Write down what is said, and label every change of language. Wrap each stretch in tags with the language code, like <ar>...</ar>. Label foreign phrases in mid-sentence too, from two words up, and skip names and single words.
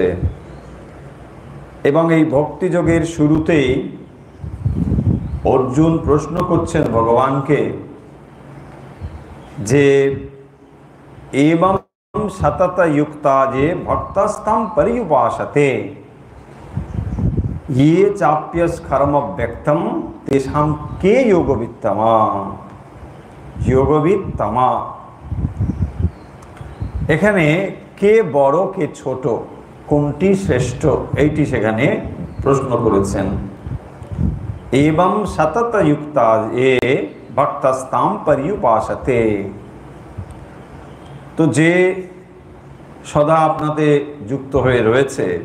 <bn>এবং এই ভক্তিযোগের শুরুতেই অর্জুন প্রশ্ন করছেন ভগবানকে যে</bn> <sa>এবং সতত যুক্তা যে ভক্তস্তাম পরিউপাসতে ये चाप्यस कर्म व्यक्तम तेषां के योगवित्तमा যোগবিত্তমা।</sa> <bn>এখানে কে বড় কে ছোট, কোনটি শ্রেষ্ঠ, এইটি সেখানে প্রশ্ন করেছেন।</bn> <sa>এবং সতত যুক্তা এ ভক্তস্তাম পরিউপাসতে,</sa> <bn>তো যে সদা আপনাদের যুক্ত হয়ে রয়েছে,</bn>